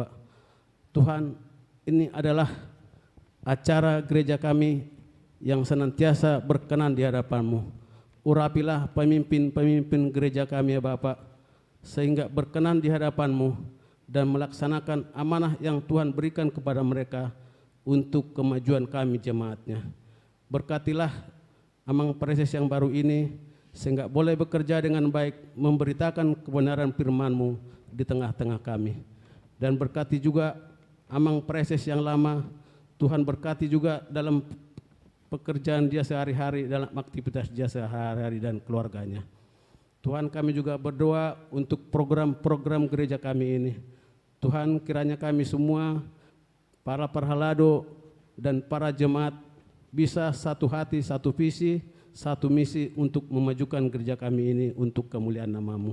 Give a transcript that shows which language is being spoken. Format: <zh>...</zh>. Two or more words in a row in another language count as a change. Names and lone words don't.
<id>Tuhan, ini adalah acara gereja kami yang senantiasa berkenan di hadapan-Mu. Urapilah pemimpin-pemimpin gereja kami ya Bapak, sehingga berkenan di hadapan-Mu dan melaksanakan amanah yang Tuhan berikan kepada mereka untuk kemajuan kami jemaatnya. Berkatilah amang preses yang baru ini, sehingga boleh bekerja dengan baik, memberitakan kebenaran firman-Mu di tengah-tengah kami. Dan berkati juga amang preses yang lama, Tuhan berkati juga dalam pekerjaan dia sehari-hari, dalam aktivitas dia sehari-hari dan keluarganya. Tuhan, kami juga berdoa untuk program-program gereja kami ini. Tuhan, kiranya kami semua, para perhalado dan para jemaat, bisa satu hati, satu visi, satu misi untuk memajukan gereja kami ini untuk kemuliaan nama-Mu.</id>